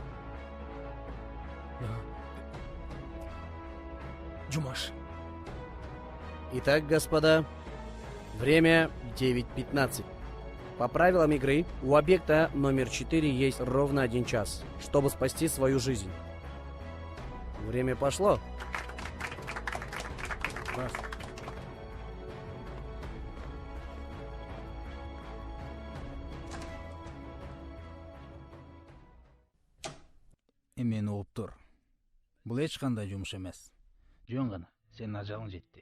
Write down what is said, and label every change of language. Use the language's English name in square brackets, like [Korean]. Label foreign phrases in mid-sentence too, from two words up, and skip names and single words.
[Kyrgyz] Жумаш. [Russian] Итак, господа, время 9:15. По правилам игры, у объекта номер 4 есть ровно 1 час, чтобы спасти свою жизнь. Время пошло. [Kyrgyz] Мени угуп тур. Бул эч кандай жумуш эмес. Жөн гана сенин ажалың жетти.